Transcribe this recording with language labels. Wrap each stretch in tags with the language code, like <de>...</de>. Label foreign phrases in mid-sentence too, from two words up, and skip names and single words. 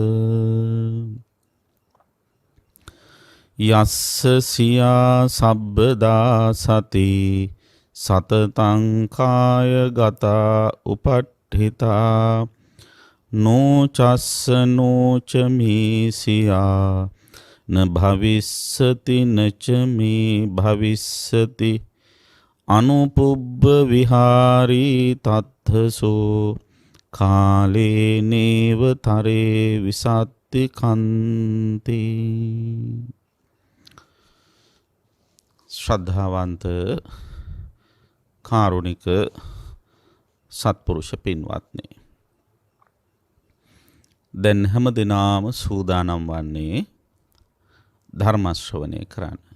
<pi>යස්ස සියා සබ්බදා සති සතතං කායගතා උපට්ඨිතා නෝචස්ස නෝච මීසියා න භවිස්සති නච මේ භවිස්සති අනුපුබ්බ විහාරී තත්ථසෝ කාලේ නේව තරේ විසත්ති කන්ති.</pi> <si>ශ්‍රද්ධාවන්ත කාරුණික සත්පුරුෂ පින්වත්නි, දැන් හැම දිනම සූදානම් වන්නේ ධර්ම ශ්‍රවණය කරන්න.</si>